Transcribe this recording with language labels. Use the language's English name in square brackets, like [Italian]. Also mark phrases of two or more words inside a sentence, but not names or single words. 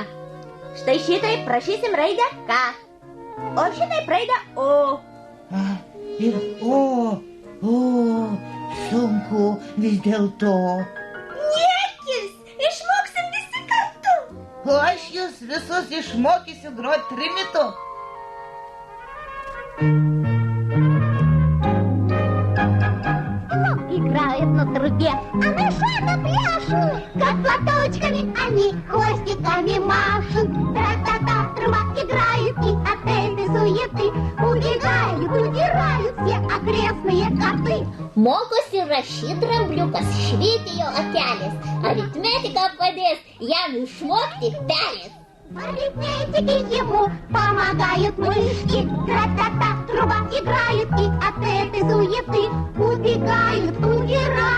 [Lithuanian] Štai šitai prašysim raidę K, o šitai raidę O. A ir O, sunku vis dėlto. Niekis, išmoksim visi kartu. O aš jūs visus išmokysiu grot trimitu. [Russian] Играют на трубе, а мышата пляшут, как платочками они хвостиками машут. Тра-та-та, труба играют, и от этой суеты убегают, удирают все окрестные коты. [Lithuanian] Mokosi rašyti drambliukas, švytėjo akelis. Aritmetika padės jam išmokti pelės. [Russian] В арифметике ему помогают мышки. Тра-та-та, труба играют, и от этой суеты убегают, удирают.